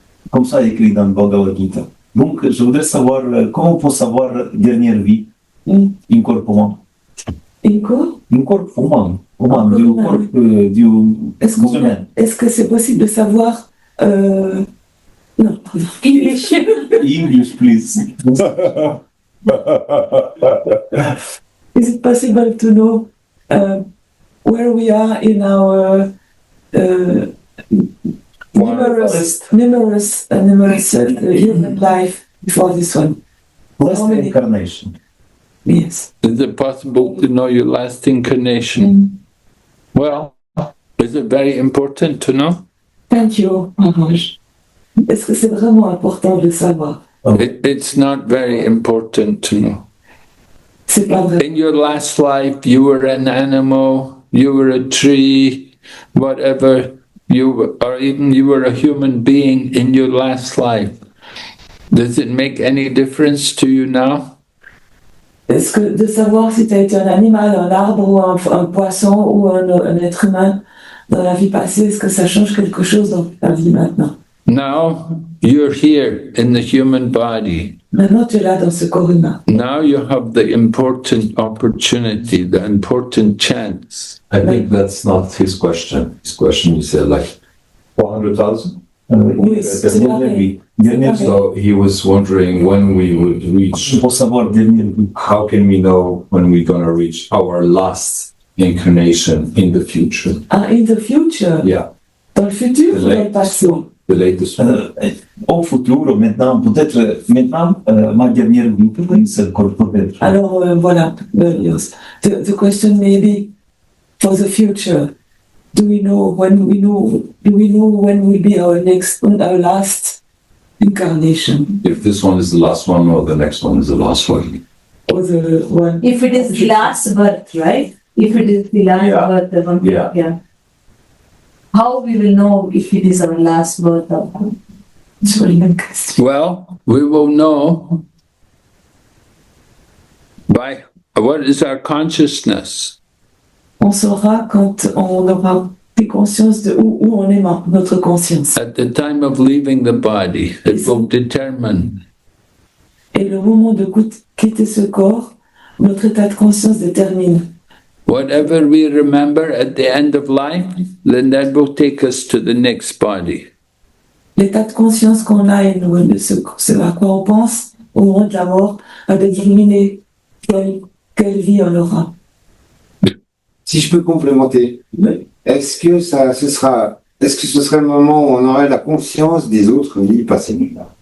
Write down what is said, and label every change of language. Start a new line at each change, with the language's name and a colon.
French: comme ça écrit dans le Bhagavad Gita. Donc, je voudrais savoir comment on peut savoir dernière vie, incorporant. Incorporant, du corps du musulman. Est-ce que c'est possible de savoir non, English.
English: English, please. Is it possible to know where we are in our numerous human life before this one? Last incarnation. Yes. Is it possible to know your last incarnation? Well, is it very important to know? Thank you, Maharaj.
French: Est-ce que c'est vraiment important de savoir?
English: It's not very important to know.
French: C'est pas vrai.
English: In your last life, you were an animal, you were a tree, whatever, or even you were a human being in your last life. Does it make any difference to you now?
French: Est-ce que de savoir si tu as été un animal, un arbre ou un poisson ou un être humain dans la vie passée, est-ce que ça change quelque chose dans ta vie maintenant?
English: Now you're here in the human body.
French: Maintenant tu es là dans ce corps humain.
English: Now you have the important opportunity, the important chance. I think that's not his question. His question is like 400,000.
French: Oui, c'est pareil.
English: So he was wondering when we would reach.
French: Pour savoir dernière vie.
English: How can we know when we're gonna reach our last incarnation in the future? Ah, in the future? Yeah.
French: Dans le futur ou dans le passé?
English: The latest one.
French: Au futur, maintenant, peut-être maintenant, ma dernière vie, c'est peut-être. Alors voilà, yes.
English: The question may be for the future. Do we know when will be our last incarnation? If this one is the last one or the next one is the last one. Or the one? If it is the last birth, right? If it is the last birth, the one, Yeah. How we will know if it is our last birth or not? Well, we will know by what is our consciousness.
French: On saura quand on aura pris conscience de où on est notre conscience.
English: At the time of leaving the body, it will determine.
French: Et le moment de quitter ce corps, notre état de conscience détermine.
English: Whatever we remember at the end of life, then that will take us to the next body.
French: L'état de conscience qu'on a et ce à quoi on pense au moment de la mort va déterminer quelle vie on aura. Si je peux complémenter, est-ce que ce serait le moment où on aurait la conscience des autres vies passées?